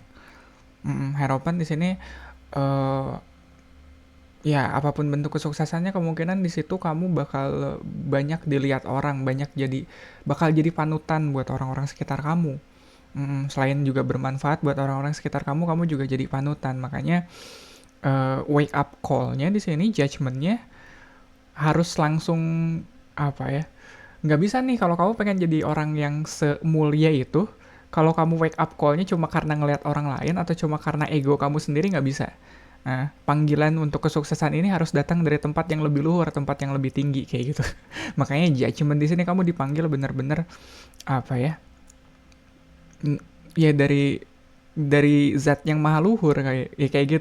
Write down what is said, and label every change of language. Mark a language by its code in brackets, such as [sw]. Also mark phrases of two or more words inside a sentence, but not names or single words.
[id] Harapan di sini eh ya apapun bentuk kesuksesannya, kemungkinan di situ kamu bakal banyak dilihat orang, bakal jadi panutan buat orang-orang sekitar kamu. Selain juga bermanfaat buat orang-orang sekitar kamu, kamu juga jadi panutan. Makanya [en] wake up call- [id] nya di sini, judgment-nya harus langsung apa ya? Nggak bisa nih kalau kamu pengen jadi orang yang semulia itu, kalau kamu [en] wake up call- [id] nya cuma karena ngelihat orang lain atau cuma karena ego kamu sendiri, nggak bisa. Nah, panggilan untuk kesuksesan ini harus datang dari tempat yang lebih luhur, tempat yang lebih tinggi kayak gitu. Makanya judgment di sini kamu dipanggil bener-bener apa ya? Ya dari zat yang maha luhur, kayak gitu.